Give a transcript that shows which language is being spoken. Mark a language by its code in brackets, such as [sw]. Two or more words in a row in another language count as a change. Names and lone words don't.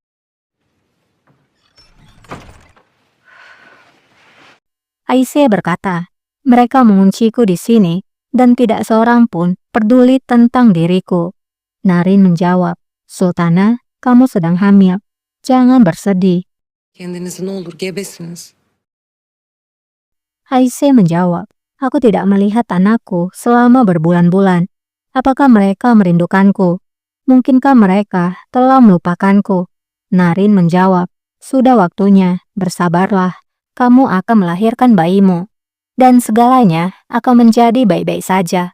[id] Aise berkata, mereka mengunciku di sini dan tidak seorang pun peduli tentang diriku. Naren menjawab, Sultana, kamu sedang hamil. Jangan bersedih. [tr] Kendinizi ne olur gebesiniz. [id] Aise menjawab, aku tidak melihat anakku selama berbulan-bulan. Apakah mereka merindukanku? Mungkinkah mereka telah melupakanku? Naren menjawab, sudah waktunya, bersabarlah. Kamu akan melahirkan bayimu. Dan segalanya akan menjadi baik-baik saja.